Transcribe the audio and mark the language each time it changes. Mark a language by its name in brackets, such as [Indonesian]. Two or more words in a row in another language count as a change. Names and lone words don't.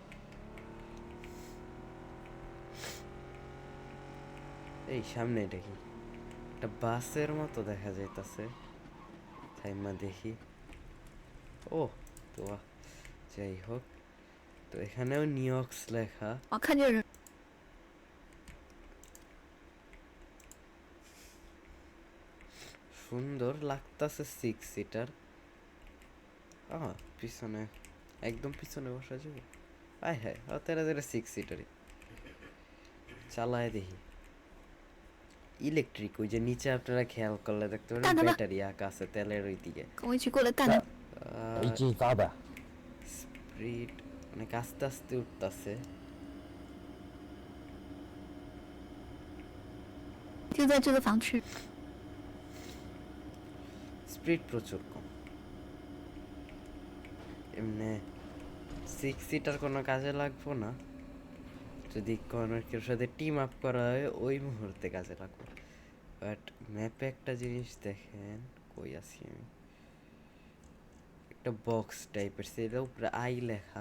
[Bangla] এই সামনে এটা কি একটা বাসের মতো দেখা যাইতাছে, থাইমা দেখি। ও তো যাই হোক, তো এখানেও নিউইয়র্কস লেখা। [Chinese] 我看见人， [Bangla] সুন্দর লাগতাছে 6 সিটার। পিছনে একদম পিছনে বসা যাবে। আয় হ্যাঁ, তেরা তেরা 6 সিটারই চালায় দেখি। ইলেকট্রিক, ওই যে নিচে আপনারা খেয়াল করলে দেখতে পারেন দাদা, ব্যাটারি আঁকা আছে তেলের ওই দিকে। [Chinese] 跟我一起过来干他。一记炸弹， [Bangla] স্পিড অনেক আস্তে আস্তে উঠতাছে। [Chinese] 就在这个房区。 [Bangla] স্পিড প্রচুর কম। এমনি 6 সিটার কোনো কাজে লাগবো না, যদি কোনো কেউ সাথে [English] team up [Bangla] করা হয় ওই মুহূর্তে কাজে লাগবে। বাট ম্যাপে একটা জিনিস দেখেন, কই আছি আমি, একটা বক্স টাইপের, সেটা উপরে আই লেখা।